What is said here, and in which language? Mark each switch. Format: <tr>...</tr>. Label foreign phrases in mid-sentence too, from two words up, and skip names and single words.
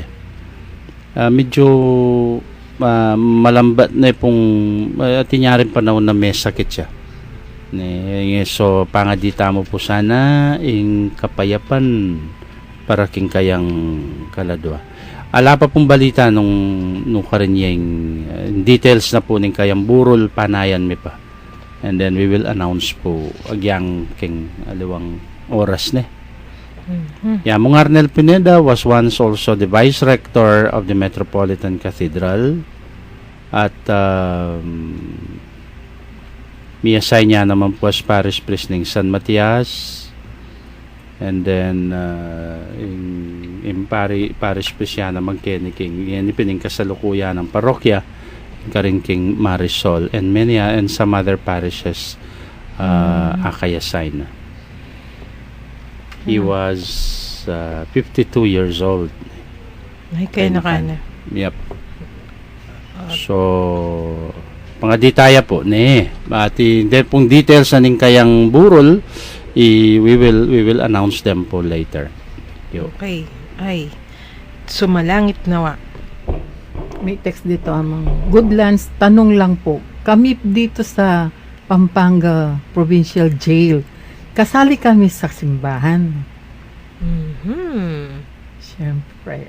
<pam>Medyo malambat na pong tinyarin panahon na may sakit siya. So pangadita mo po sana ing kapayapan para king kayang kaladwa. Ala pa pong balita nung karinyeng details na po ning kayang burol panayan mi pa.</pam> <en>And then we will announce</en> <pam>po agyang king aliwang oras ne.</pam> <en>Yamong Arnel Pineda was once also the vice rector of the Metropolitan Cathedral</en> <pam>at miyasay niya naman po</pam> <en>as parish priest ng San Matias. And then in parish priest</en> <pam>yan naman king yan ipining kasalukuyan ng parokya karing King Marisol</pam> <en>and some other parishes</en> <pam>akayasay na.</pam> <en>He was 52 years old.</en> <pam>Ay, kaya na. Yep. So pangaditaya po ati pong details na ning kayang burol</pam> <en>we will announce them</en> <pam>po later. Okay. Ay, sumalangit nawa.</pam> <tl>May text dito, Amang. Goodlands, tanong lang po. Kami dito sa Pampanga Provincial Jail, kasali kami sa simbahan. Siyempre.</tl>